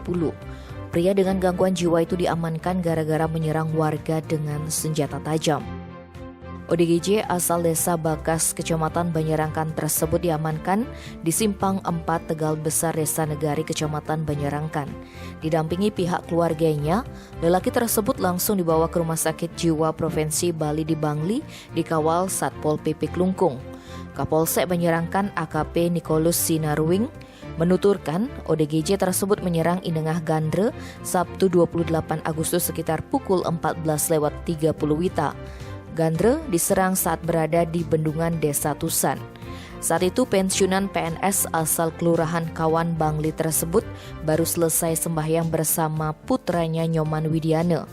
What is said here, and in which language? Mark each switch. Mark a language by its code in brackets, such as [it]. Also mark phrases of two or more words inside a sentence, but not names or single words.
[id] Pria dengan gangguan jiwa itu diamankan gara-gara menyerang warga dengan senjata tajam. ODGJ asal desa Bakas, Kecamatan Banjarangkan tersebut diamankan di Simpang 4 Tegal Besar, Desa Negari, Kecamatan Banjarangkan. Didampingi pihak keluarganya, lelaki tersebut langsung dibawa ke Rumah Sakit Jiwa Provinsi Bali di Bangli, dikawal Satpol PP Klungkung. Kapolsek Banjarangkan AKP Nikolus Sinaruwing menuturkan ODGJ tersebut menyerang Inengah Gandre Sabtu 28 Agustus sekitar pukul 14.30 WITA. Gandre diserang saat berada di bendungan Desa Tusan. Saat itu pensiunan PNS asal Kelurahan Kawan Bangli tersebut baru selesai sembahyang bersama putranya Nyoman Widiana.